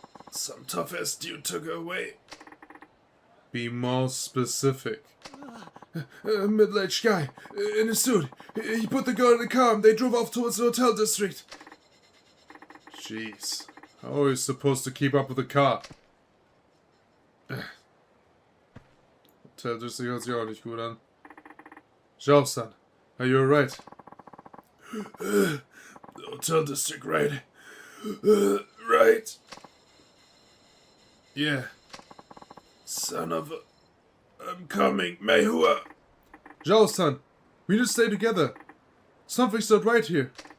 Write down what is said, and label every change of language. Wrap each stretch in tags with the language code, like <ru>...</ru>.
<en>Some tough-ass dude took her away. Be more specific. A middle-aged guy, in a suit. He put the girl in the car and they drove off towards the hotel district. Jeez. How are you supposed to keep up with the car?</en> <de>Hotel district hört sich auch nicht gut an.</de> <en>Zhao-san, are you alright? hotel district, right? Right. Yeah. Son of a... I'm coming, Meihua. Zhao-san, we need to stay together. Something's not right here.</en>